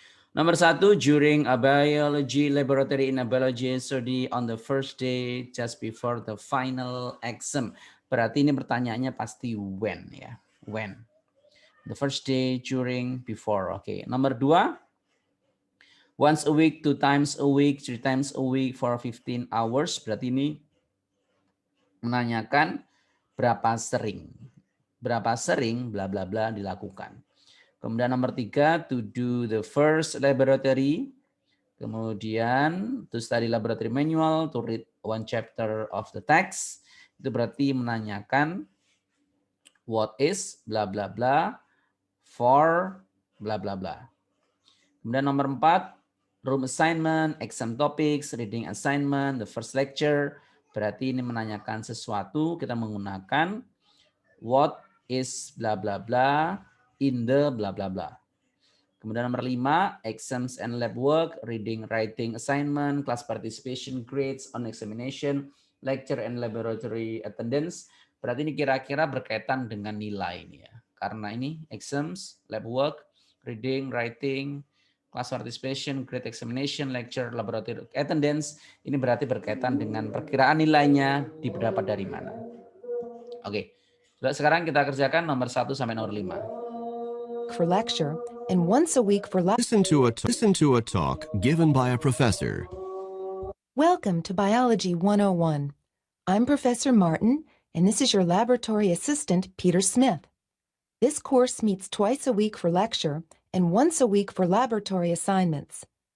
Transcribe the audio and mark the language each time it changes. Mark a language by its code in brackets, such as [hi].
[en] Nomor 1, during a biology laboratory in a biology study on the first day just before the final exam. [id] Berarti ini pertanyaannya pasti when ya. [en] When. The first day, during, before. Oke. Nomor 2, once a week, 2 times a week, 3 times a week for 15 hours. [id] Berarti ini menanyakan berapa sering. Berapa sering bla bla bla dilakukan. Kemudian nomor 3, [en] to do the first laboratory. Kemudian to study laboratory manual, to read 1 chapter of the text. [id] Itu berarti menanyakan [en] what is bla bla [id] bla for bla bla bla. [en] Kemudian nomor 4, room assignment, exam topics, reading assignment, the first lecture. [id] Berarti ini menanyakan sesuatu, kita menggunakan [en] what is bla bla bla in the bla [id] bla bla. [en] Kemudian nomor 5, exams and lab work, reading, writing, assignment, class participation, grades on examination, lecture and laboratory attendance. [id] Berarti ini kira-kira berkaitan dengan nilai ini ya. Karena ini [en] exams, lab work, reading, writing, class participation, grade examination, lecture, laboratory attendance. [id] Ini berarti berkaitan dengan perkiraan nilainya didapat dari mana. Oke. Sekarang kita kerjakan nomor 1 sampai nomor 5. [en] For lecture and once a week for Listen to a talk given by a professor. Welcome to Biology 101. I'm Professor Martin, and this is your laboratory assistant, Peter Smith. This course meets twice a week for lecture and once a week for laboratory assignments.